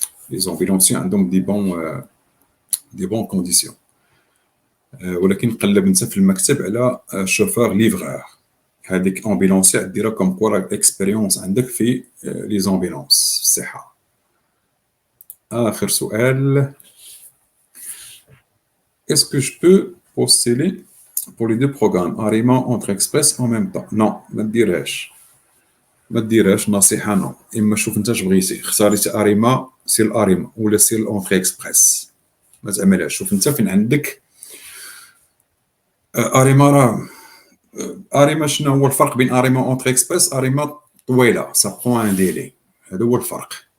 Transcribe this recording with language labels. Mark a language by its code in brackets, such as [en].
[ar] لي زومبيلونسي عندهم دي بون كونديسيون. ولكن قلب انت في المكتب على شوفور ليفغور. هذيك امبيلونسي ديرها كوم كورا اكسبيريونس عندك في لي زومبيلونس الصحه. اخر سؤال. [fr] est-ce que je peux postuler pour les deux programmes Arima entre express en même temps? non [ar] ما ديرهاش نصيحه. نو اما شوف انت اش بغيتي، اختاريتي اريما سير الاريما ولا سير الاونتري اكسبريس. ما تعملهاش. شوف انت فين عندك اريما. راه اريما شنو هو الفرق بين اريما اونتري اكسبريس؟ اريما طويله، سا برون ان ديلي، هذا هو الفرق.